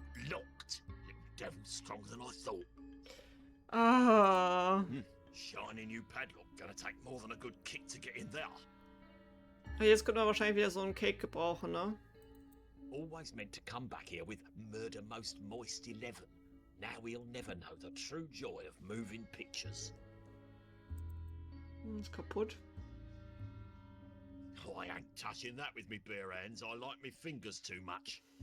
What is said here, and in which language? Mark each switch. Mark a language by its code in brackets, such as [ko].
[en] Locked. Little devil stronger than I thought. Ah. Shiny new padlock. Gonna take more than a good kick to get in there. [de] Jetzt können wir wahrscheinlich wieder so einen Cake gebrauchen, ne? [en] Always meant to come back here with Murder Most Moist 11. Now we'll never know the true joy of moving pictures. [de] Ist kaputt. [en] Oh, I ain't touching that with me bare hands. I like me fingers too much.